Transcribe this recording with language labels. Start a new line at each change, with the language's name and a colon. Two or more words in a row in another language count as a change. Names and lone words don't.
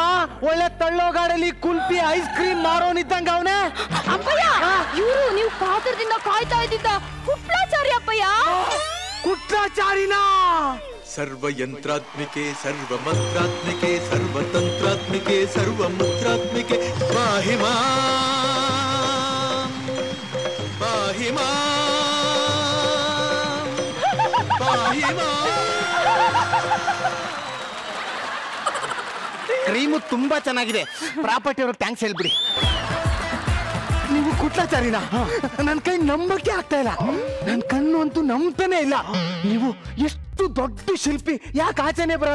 Kannada: ಒಳ್ಳೆ ತಳ್ಳೋ ಗಾಡಿಯಲ್ಲಿ ಕುಲ್ಫಿ ಐಸ್ ಕ್ರೀಮ್ ಮಾರೋನಿದ್ದಂಗ ಅವನೇ. ಅಪ್ಪಯ್ಯ ಇವರು ನೀವು ಕಾತರದಿಂದ ಕಾಯ್ತಾ ಇದ್ದಿದ್ದ ಕುಟ್ಲಾಚಾರಿ ಅಪ್ಪಯ್ಯ. ಕುಟ್ಲಾಚಾರಿನಾ?
Sanskrit: ಸರ್ವಯಂತ್ರಾತ್ಮಿಕೆ ಸರ್ವಮಂತ್ರಾತ್ಮಿಕೆ ಸರ್ವತಂತ್ರಾತ್ಮಿಕೆ ಸರ್ವಮಂತ್ರಾತ್ಮಿಕೆ ಪಾಹಿ ಮಾಂ ಪಾಹಿ ಮಾಂ ಪಾಹಿ ಮಾಂ.
Kannada: ಕ್ರೀಮು ತುಂಬಾ ಚೆನ್ನಾಗಿದೆ. ಪ್ರಾಪರ್ಟಿ ಅವ್ರಿಗೆ ಥ್ಯಾಂಕ್ಸ್ ಹೇಳ್ಬಿಡಿ. ನೀವು ಕುಟ್ಲಾಚಾರಿನ? ನನ್ನ ಕೈ ನಂಬಕ್ಕೆ ಆಗ್ತಾ ಇಲ್ಲ. ನನ್ನ ಕಣ್ಣು ಅಂತೂ ನಂಬ್ತಾನೆ ಇಲ್ಲ. ನೀವು ಎಷ್ಟು ದೊಡ್ಡ ಶಿಲ್ಪಿ, ಯಾಕೆ ಆಚೆನೆ ಬರಲ್ಲ?